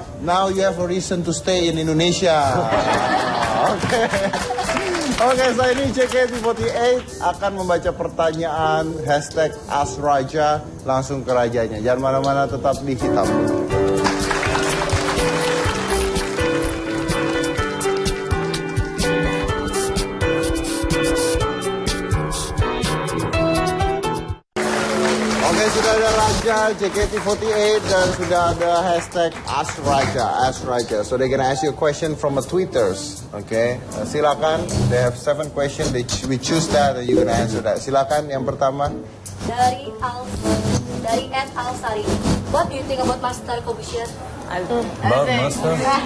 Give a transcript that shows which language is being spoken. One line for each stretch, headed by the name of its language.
English: Now you have a reason to stay in Indonesia. Okay.
Indonesian: Oke, saya ini JKT48 akan membaca pertanyaan #AskRaja langsung ke rajanya. Jangan mana-mana, tetap di Hitam Putih. Oke, sudah ada Raja JKT48 dan sudah ada #AskRaja.
English: So they're gonna ask you a question from a tweeters. Okay, silakan. They have 7 questions. We choose that and you're gonna answer that.
Indonesian: Silakan yang pertama. Dari @Alsari.
English: What do you think about Master Corbusier? About master?